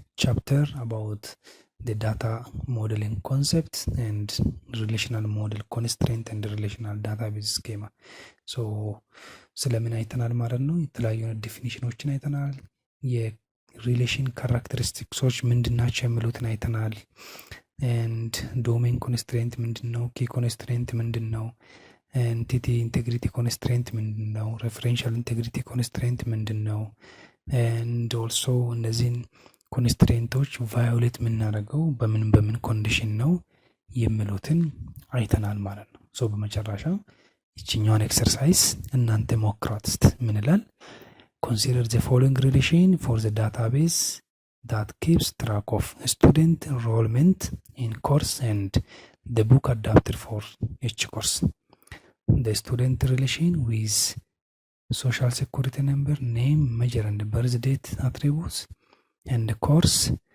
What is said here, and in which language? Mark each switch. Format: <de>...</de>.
<en>chapter about the data modeling concept and relational model constraint and relational database schema.</en> <am>so ስለምን አይተናል ማለት ነው? የተለያዩ ዴፊኒሽኖችን አይተናል። የሪሌሽን ካራክተሪስቲክሶች ምንድናቸው የሚሉትን አይተናል። and domain constraint ምንድነው?</am> <en>key constraint</en> <am>ምንድነው?</am> <en>entity integrity constraint ምንድነው? referential integrity constraint</en> <am>ምንድነው? and also እነዚህን ኮንስትሬንቶች ቫዮሌት የምናደርገው በምን ኮንዲሽን ነው የሚሉትን አይተናል ማለት ነው። ሶ በመጨረሻ ይችኛውን ኤክሰርሳይዝ እናንተ ሞክሯት እስቲ። ምን ይላል?</am> <en>consider the following relation for the database that keeps track of student enrollment in course and the book adapted for each course. The student relation with social security number, name, major and birth date attributes and course</en>